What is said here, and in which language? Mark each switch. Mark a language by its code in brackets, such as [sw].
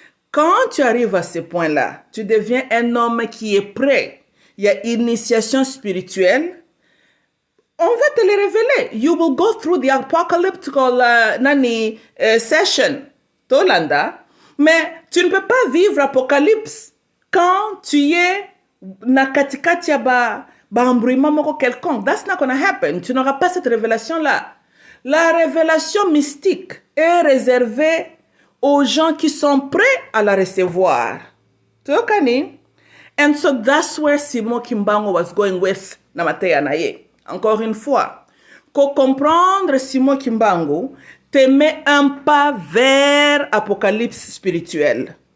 [fr] Quand tu arrives à ce point-là, tu deviens un homme qui est prêt. Il y a initiation spirituelle. On va te le révéler. [en] You will go through the apocalyptical session. [fr] Tolanda. Mais tu ne peux pas vivre apocalypse quand tu es [ln] na katikati ya ba [fr] embrouillement moko quelconque. [en] That's not gonna happen. [fr] Tu n'auras pas cette révélation-là. La révélation mystique est réservée aux gens qui sont prêts à la recevoir. Tu vois, [en] and so that's where Simon Kimbangu was going with Namateya Naye. [fr] Encore une fois, pour comprendre Simon Kimbangu te met un pas vers apocalypse spirituel.